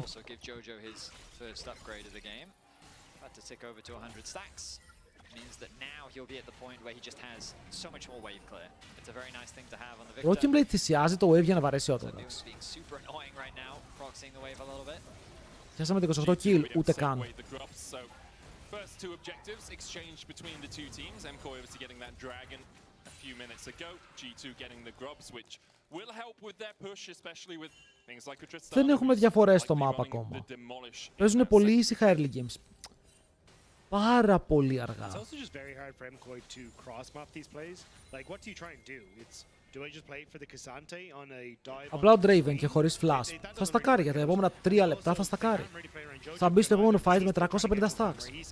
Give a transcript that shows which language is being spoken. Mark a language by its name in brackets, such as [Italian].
[English] Also give Jojo his first upgrade of the game. About to tick over to 100 stacks. Means that now he'll be at the point where he just has so much more wave clear. It's a very nice thing to have on the Victor. [Greek] Broken Blade θυσιάζει το wave για να βαρέσει όταν. [English] Being super annoying right now, proxying the wave a little bit. [Greek] Πιάσαμε το 28 kill, ούτε καν. [English] First two objectives exchanged between the two teams. MKOI obviously getting that dragon a few minutes ago. G2 getting the grubs, which will help with their push, especially with things like a Tristana. [Greek] Δεν έχουμε διαφορές στο map ακόμα. Παίζουν πολύ ήσυχα early games. Πάρα πολύ αργά. [English] It's also just very hard for MKOI to cross-map these plays. Like, what do you try and do? It's, do I just play for the Cassante on a dive? [Greek] Απλά ο Draven και χωρίς flash. Θα στακάρει για τα επόμενα 3 λεπτά, θα στακάρει. Θα μπει στο επόμενο fight με 350 stacks.